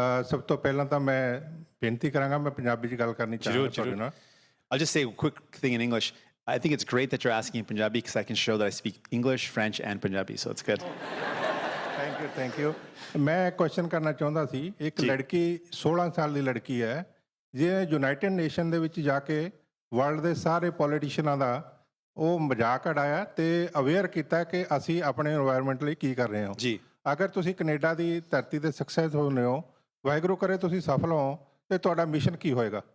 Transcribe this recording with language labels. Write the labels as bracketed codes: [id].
[pa] ਸਭ ਤੋਂ ਪਹਿਲਾਂ ਤਾਂ ਮੈਂ ਬੇਨਤੀ ਕਰਾਂਗਾ ਮੈਂ ਪੰਜਾਬੀ 'ਚ ਗੱਲ ਕਰਨੀ ਚਾਹਾਂਗਾ ਤੁਹਾਡੇ ਨਾਲ [en] I'll just say a quick thing in English. I think it's great that you're asking in Punjabi because I can show that I speak English, French, and Punjabi, so it's good. Thank you. [pa] ਮੈਂ question ਕਰਨਾ ਚਾਹੁੰਦਾ ਸੀ ਇੱਕ ਲੜਕੀ 16 ਸਾਲ ਦੀ ਲੜਕੀ ਹੈ ਜੇ United nation ਦੇ ਵਿੱਚ ਜਾ ਕੇ ਵਰਲਡ ਦੇ ਸਾਰੇ ਪੋਲੀਟੀਸ਼ੀਅਨਾਂ ਦਾ ਉਹ ਮਜ਼ਾਕ ਉਡਾਇਆ ਤੇ ਅਵੇਅਰ ਕੀਤਾ ਕਿ ਅਸੀਂ ਆਪਣੇ এনवायरमेंट ਲਈ ਕੀ ਕਰ ਰਹੇ ਹਾਂ ਜੀ ਅਗਰ ਤੁਸੀਂ ਕੈਨੇਡਾ ਦੀ ਧਰਤੀ ਤੇ ਸਕਸੈਸ ਹੋਣੇ ਹੋ ਵਾਹਿਗੁਰੂ ਕਰੇ ਤੁਸੀਂ ਸਫਲ ਹੋ ਤੇ ਤੁਹਾਡਾ ਮਿਸ਼ਨ ਕੀ ਹੋਏਗਾ